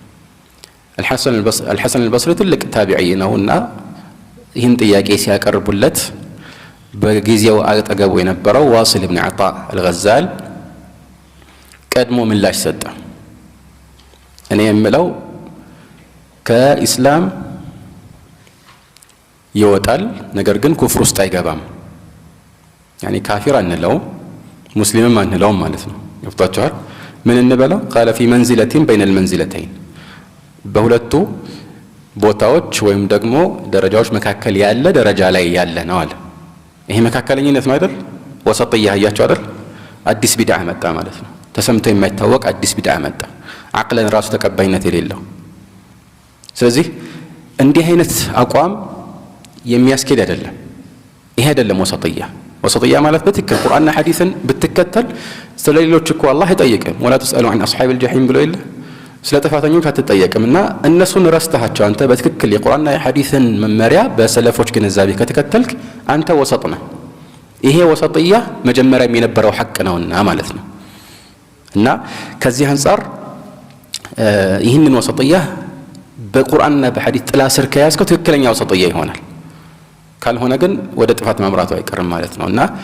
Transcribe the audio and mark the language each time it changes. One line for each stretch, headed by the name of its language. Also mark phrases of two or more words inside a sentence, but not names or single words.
Amharic: አልሐሰን አልበስሪ ትልቅ ታቢዒ ነውና ይህን ጥያቄ ሲያቀርቡለት በጊዜው አጠገቡ የነበረው ዋሲል ኢብኑ ዓጣ አልገዛል ቀድሞ ምላሽ ሰጠ እኔ የምለው ከኢስላም ይወጣል ነገር ግን ኩፍር ውስጥ አይገባም يعني ካፊር አንለው ሙስሊምም አንለው ማለት ነው ይፍታቻል ምን እንበለው
Arabic: قال في منزلة بين المنزلتين
Amharic: በሁለቱ ቦታዎች ወይም ደግሞ ደረጃዎች መካከል ያለ ደረጃ ላይ ያለ ነው አለ ይሄ መካከለኝነት ነው አይደል ወሰጥያ ያያቸው አይደል አዲስ ቢድዓ መጣ ማለት ነው ተሰምቶ የማይታወቅ አዲስ ቢድዓ መጣ አቅለን ራሱ ተቀባይነት የሌለው ስለዚህ እንዲህ አይነት አቋም የሚያስኬድ አይደለም ይሄ አይደለም ወሰጥያ ማለት በትክክል ቁርአንና ሐዲስን ብትከተል ስለሌሎች እኮ አላህ አይጠይቅም
Arabic: ولا تسأل عن اصحاب الجحيم
Amharic: ብሎ ይል ስለ ተፋተኞች አትጠየቅምና እነሱን ረስተሃቸው አንተ በትክክል የቁርአንና የሐዲስን መመሪያ በሰለፎች ግንዛቤ ከተከተልክ አንተ ወሰጥ ነህ ይሄ ወሰጥያ መጀመሪያም የነበረው ሐቅ ነውና ማለት ነው እና ከዚህ አንፃር ይህንን ወሰጥያ በቁርአንና በሐዲስ ጥላ ስር ከያዝከው ትክክለኛ ወሰጥያ ይሆናል ካልሆነ ግን ወደ ጥፋት ማምራቱ አይቀርም ማለት ነውና